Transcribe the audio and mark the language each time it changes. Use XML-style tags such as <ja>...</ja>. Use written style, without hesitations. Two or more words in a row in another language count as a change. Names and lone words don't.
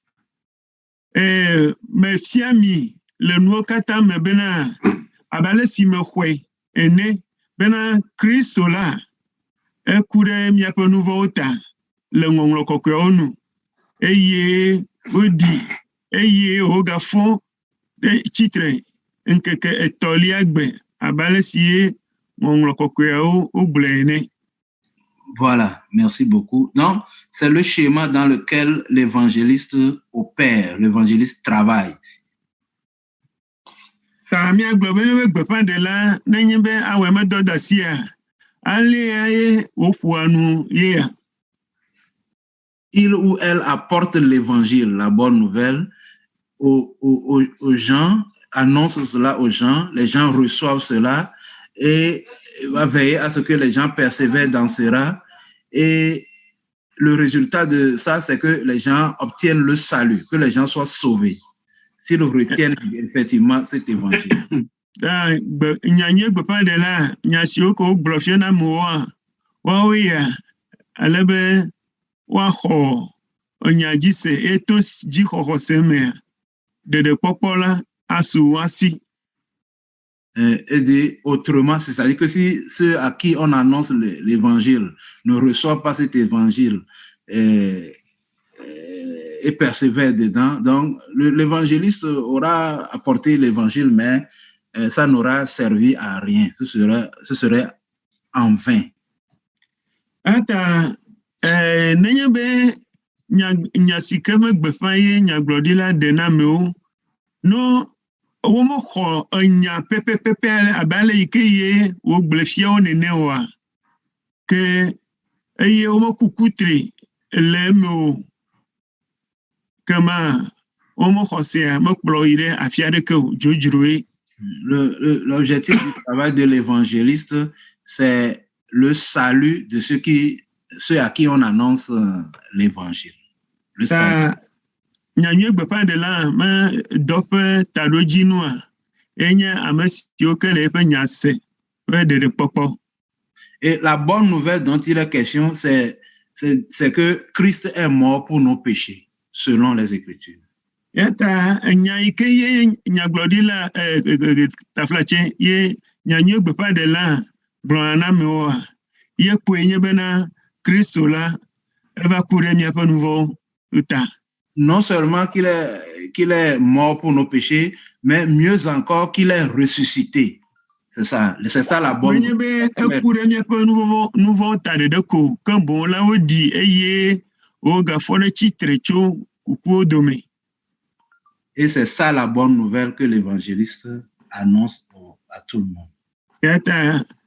<ee>Mefia mi le nuwo katã me bena abe ale si mexɔe ene, bena Kristo la eku ɖe miaƒe nu vɔ̃wo ta le ŋɔŋlɔ kɔkɔeawo nu, eye woɖi, eye wogafɔ ɖe tsitre ŋkeke 3 gbe abe ale si ye ŋɔŋlɔ kɔkɔeawo wogblɔe ene.</ee> <fr>Voilà, merci beaucoup. Donc, c'est le schéma dans lequel l'évangéliste opère, l'évangéliste travaille.</fr> <ee>Ta míagblɔ be ne gbeƒãɖela nenye be awɔe medɔ da asia, alea ye woƒoa nu yea.</ee> <fr>Il ou elle apporte l'évangile, la bonne nouvelle, aux gens, annonce cela aux gens, les gens reçoivent cela et va veiller à ce que les gens persévèrent dans cela. Et le résultat de ça, c'est que les gens obtiennent le salut, que les gens soient sauvés, s'ils retiennent effectivement cet évangile.</fr> <ee>Nyanyue gbeƒãɖela nya siwo ke wogblɔ fia na amewoa, woawoe ya ale be woaxɔ nya dzi se, eye to dzixɔxɔ se mea, ɖeɖekpɔkpɔ la asu asi.</ee> <fr>Et dit autrement, c'est-à-dire que si ceux à qui on annonce l'évangile ne reçoivent pas cet évangile et persévèrent dedans, donc l'évangéliste aura apporté l'évangile, mais ça n'aura servi à rien. Ce serait en vain.</fr> <ee>Ata nenye be nya si ke megbeƒã ye nyagblɔɖila ɖe na amewo, no womoxɔ enya pepepepe abe ale yi ke ye wogblɔ fia wo nene oa, ke eye womeku kutri le eme o, kema womoxɔ sea mekplɔ yi ɖe afi aɖeke o, dzodzroe.</ee> <fr>L'objectif du travail de l'évangéliste, c'est le salut de ceux à qui on annonce l'évangile. Le salut.</fr> <ee>Nyanyue gbeƒãɖela me dɔƒe taɖodzinua, enye ame siwo ke le eƒe nya se ƒe ɖeɖekpɔkpɔ.</ee> <fr>Et la bonne nouvelle dont il est question, c'est que Christ est mort pour nos péchés, selon les Écritures.</fr> <ee>Yata nya yi ke ye nyagblɔɖila taflatse ye nyanyue gbeƒãɖela gblɔna na amewoa, ye kpoe nye bena Kristo la eva ku ɖe miaƒe nu vɔ̃wo ta.</ee> <fr>Non seulement qu'il est mort pour nos péchés, mais mieux encore qu'il est ressuscité. C'est ça la bonne nouvelle. Et c'est ça la bonne nouvelle que l'évangéliste annonce à tout le monde.</fr>